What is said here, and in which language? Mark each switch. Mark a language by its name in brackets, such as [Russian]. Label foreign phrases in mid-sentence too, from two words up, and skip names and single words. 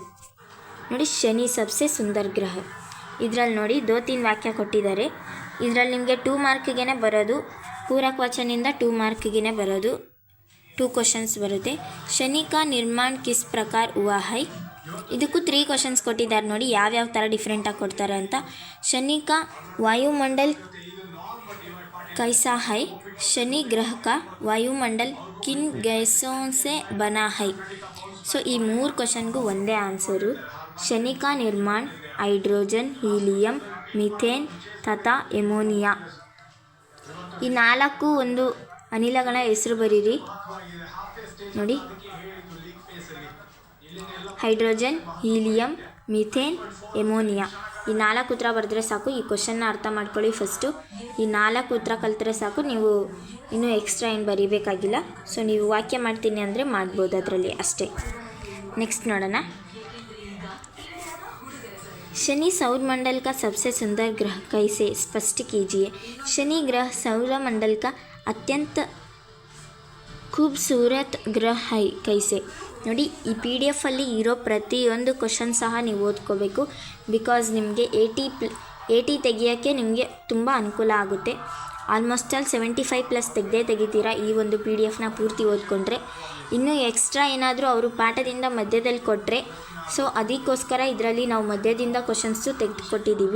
[Kannada] ನೋಡಿ, [Hindi] शनि सबसे सुंदर ग्रह. [Kannada] ಇದರಲ್ಲಿ ನೋಡಿ 2-3 ವಾಕ್ಯ ಕೊಟ್ಟಿದ್ದಾರೆ. ಇದರಲ್ಲಿ ನಿಮಗೆ 2 ಮಾರ್ಕ್ಗೆ ಬರೋದು. ಪೂರಕ್ ವಾಚನಿಂದ 2 ಮಾರ್ಕ್ಗೆ ಬರೋದು. 2 ಕ್ವಶನ್ಸ್ ಬರುತ್ತೆ. [Hindi] शनि का निर्माण किस प्रकार हुआ है? [Kannada] ಇದಕ್ಕೂ 3 ಕ್ವಶನ್ಸ್ ಕೊಟ್ಟಿದ್ದಾರೆ ನೋಡಿ, ಯಾವ್ಯಾವ ಥರ ಡಿಫ್ರೆಂಟಾಗಿ ಕೊಡ್ತಾರೆ ಅಂತ. [Hindi] शनि का वायुमंडल कैसा है? शनि ग्रह का वायुमंडल किन गैसों से बना है? [Kannada] ಸೊ ಈ 3 ಕ್ವಶನ್ಗೂ ಒಂದೇ ಆನ್ಸರು. [Hindi] शनि का निर्माण हाइड्रोजन, हीलियम, मीथेन तथा एमोनिया. [Kannada] ಈ 4 ಒಂದು ಅನಿಲಗಳ ಹೆಸರು ಬರೀರಿ ನೋಡಿ. ಹೈಡ್ರೋಜನ್, ಹೀಲಿಯಂ, ಮಿಥೇನ್, ಎಮೋನಿಯಾ. ಈ 4 ಉತ್ತರ ಬರೆದ್ರೆ ಸಾಕು. ಈ ಕ್ವಶನ್ನ ಅರ್ಥ ಮಾಡ್ಕೊಳ್ಳಿ ಫಸ್ಟು. ಈ 4 ಉತ್ತರ ಕಲ್ತ್ರೆ ಸಾಕು, ನೀವು ಇನ್ನೂ ಎಕ್ಸ್ಟ್ರಾ ಏನು ಬರೀಬೇಕಾಗಿಲ್ಲ. ಸೊ ನೀವು ವಾಕ್ಯ ಮಾಡ್ತೀನಿ ಅಂದರೆ ಮಾಡ್ಬೋದು ಅದರಲ್ಲಿ ಅಷ್ಟೇ. नेक्स्ट नोड़ना. [Hindi] शनि सौरमंडल का सबसे सुंदर ग्रह कैसे स्पष्ट कीजिए? शनि ग्रह सौरमंडल का अत्यंत खूबसूरत ग्रह है कैसे? [Kannada] ನೋಡಿ, ಈ PDF ಅಲ್ಲಿ ಇರೋ ಪ್ರತಿಯೊಂದು ಕ್ವಶನ್ ಸಹ ನೀವು ಓದ್ಕೋಬೇಕು. ಬಿಕಾಸ್ ನಿಮಗೆ 80 ತೆಗಿಯೋಕ್ಕೆ ನಿಮಗೆ ತುಂಬ ಅನುಕೂಲ ಆಗುತ್ತೆ. [English] almost all [Kannada] 75+ ತೆಗಿತೀರಾ ಈ ಒಂದು PDF ಪೂರ್ತಿ ಓದ್ಕೊಂಡ್ರೆ. ಇನ್ನೂ ಎಕ್ಸ್ಟ್ರಾ ಏನಾದರೂ ಅವರು ಪಾಠದಿಂದ ಮಧ್ಯದಲ್ಲಿ ಕೊಟ್ಟರೆ, ಸೊ ಅದಕ್ಕೋಸ್ಕರ ಇದರಲ್ಲಿ ನಾವು ಮಧ್ಯದಿಂದ ಕ್ವಶನ್ಸು ತೆಗೆದುಕೊಟ್ಟಿದ್ದೀವಿ.